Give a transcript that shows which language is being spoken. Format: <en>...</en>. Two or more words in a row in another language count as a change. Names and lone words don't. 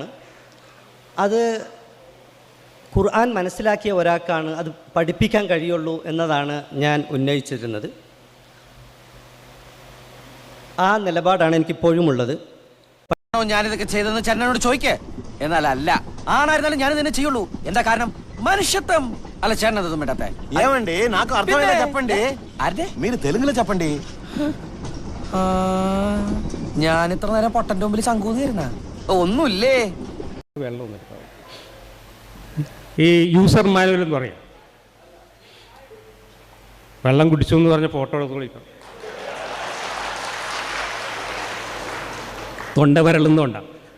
<ml>അത് ഖുർആൻ മനസ്സിലാക്കിയ ഒരാൾക്കാണ് അത് പഠിപ്പിക്കാൻ കഴിയുള്ളൂ എന്നതാണ് ഞാൻ ഉന്നയിച്ചിരുന്നത്. ആ നിലപാടാണ് എനിക്കിപ്പോഴും ഉള്ളത്. ഞാനിതൊക്കെ ചെയ്തെന്ന് ചേട്ടനോട് ചോദിക്കേ. എന്നാൽ അല്ല, ആണായിരുന്നാലും ഞാനിത് തന്നെ ചെയ്യുള്ളൂ. എന്താ കാരണം? മനുഷ്യത്വം. అలా చేరనదు మేడతే</ml> <te>ఏమండి నాకు అర్థమైనా చెప్పండి. అదే మీరు తెలుగులో చెప్పండి.</te> <ml>ഞാൻ ഇത്ര നേരം പൊട്ടന്റെ മുമ്പിൽ ശങ്കൂന്നിരുന്ന ഒന്നുമില്ലേ. ഈ</ml> <en>user manual</en> <ml>എന്ന് പറയാം. വെള്ളം കുടിച്ചു എന്ന് പറഞ്ഞ ഫോട്ടോ എടുത്ത് വിളിക്കണം. തൊണ്ട വരളുന്നോണ്ടാണ്.</ml>